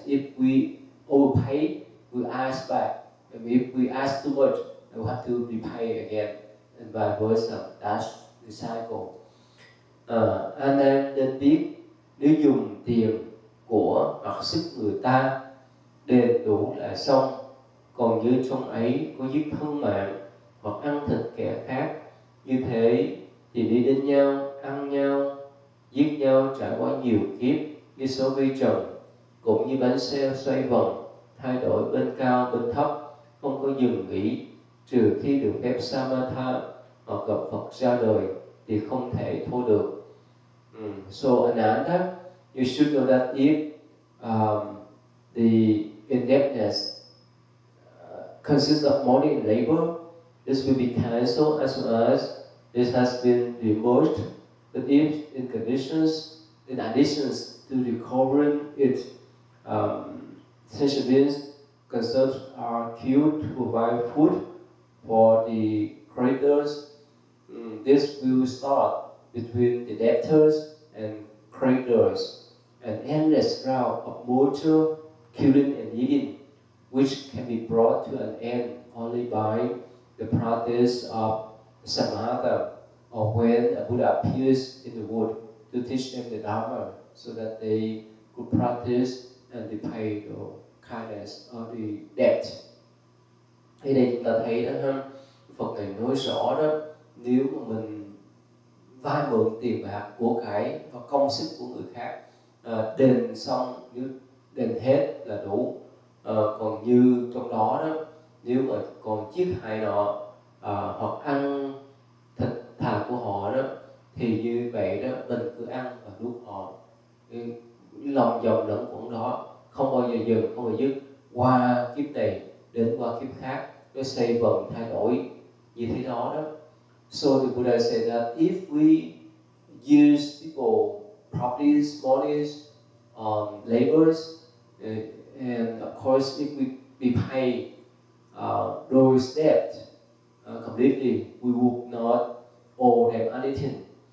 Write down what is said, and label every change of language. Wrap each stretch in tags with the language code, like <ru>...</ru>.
<en>If we overpay, we ask back. And if we ask too much, we have to repay again, and vice versa. That's the cycle.</en> <vi>Anh em nên biết, nếu dùng tiền của hoặc sức người ta đền đủ là xong, còn như trong ấy có giết thân mạng hoặc ăn thịt kẻ khác, như thế thì đi đến nhau, ăn nhau, giết nhau trải qua nhiều kiếp như số vi trần, cũng như bánh xe xoay vòng, thay đổi bên cao bên thấp, không có dừng nghỉ, trừ khi được phép Samatha hoặc gặp Phật ra đời thì không thể thôi được.</vi> <en>So Ananda, you should know that if the indebtedness consists of money and labor, this will be cancelled as soon as this has been removed. But if in conditions, in additions to recovering it, sentient beings concerns are killed to provide food for the creditors. This will start between the debtors and creditors, an endless round of mutual killing and eating, which can be brought to an end only by the practice of samatha, or when a Buddha appears in the wood to teach them the Dharma, so that they could practice and repay the kindness or the debt.</en> <vi>Ở đây chúng ta thấy đó ha, Phật này nói rõ đó, nếu mà mình vay mượn tiền bạc của cải và công sức của người khác, đền xong, nếu đền hết là đủ. Còn như trong đó đó, nếu mà còn giết hại họ hoặc ăn thịt thà của họ đó, thì như vậy đó mình cứ ăn và nuốt họ. Cái lòng vòng lẫn quẩn đó không bao giờ dừng, không bao giờ dứt, qua kiếp này đến qua kiếp khác, nó xoay vần thay đổi như thế đó đó.</vi> <en>So the Buddha said that if we use people, properties, monies, labors, and of course if we pay those debt completely, we would not owe them anything.</en>